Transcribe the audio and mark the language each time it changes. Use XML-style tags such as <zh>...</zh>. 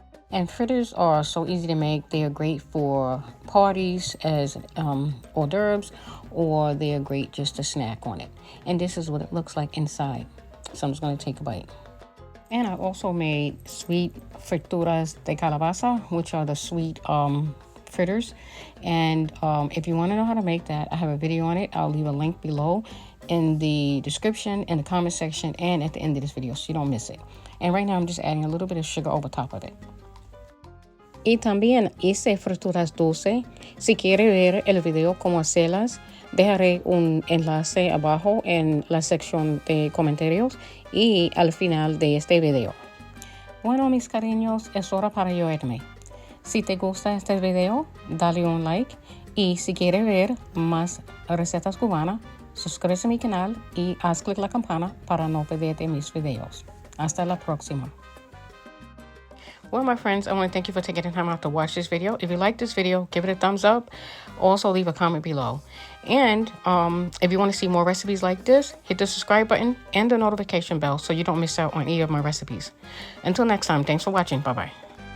<en>And fritters are so easy to make. They are great for parties as hors d'oeuvres, or they are great just to snack on it. And this is what it looks like inside. So I'm just going to take a bite. And I also made sweet frituras de calabaza, which are the sweet fritters. And if you want to know how to make that, I have a video on it. I'll leave a link below in the description, in the comment section, and at the end of this video so you don't miss it. And right now I'm just adding a little bit of sugar over top of it.</en> <es>Y también hice frituras dulces. Si quiere ver el video cómo hacerlas, dejaré un enlace abajo en la sección de comentarios y al final de este video. Bueno, mis cariños, es hora para yo irme. Si te gusta este video, dale un like. Y si quiere ver más recetas cubanas, suscríbete a mi canal y haz clic la campana para no perderte mis videos. Hasta la próxima.</es> <en>Well, my friends, I want to thank you for taking the time out to watch this video. If you like this video, give it a thumbs up. Also, leave a comment below. And if you want to see more recipes like this, hit the subscribe button and the notification bell so you don't miss out on any of my recipes. Until next time, thanks for watching. Bye-bye.</en>